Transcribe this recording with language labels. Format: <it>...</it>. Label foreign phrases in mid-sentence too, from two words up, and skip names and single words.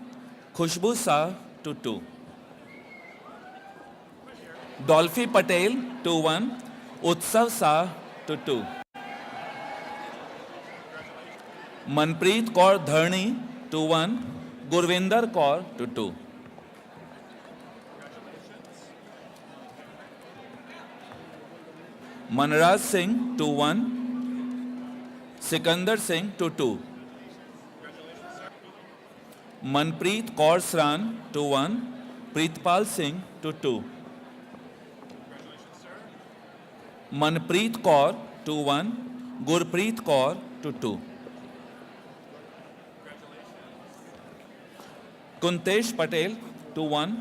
<en>Khushbu Shah to 2. Dolphy Patel to 1. Utsav Shah to 2. Manpreet Kaur Dharni to 1. Gurvinder Kaur to 2. Manraj Singh to 1. Sikandar Singh to 2. Manpreet Kaur Sran to 1. Preetpal Singh to 2. Manpreet Kaur to 1. Gurpreet Kaur to 2. Kuntesh Patel to 1.</en>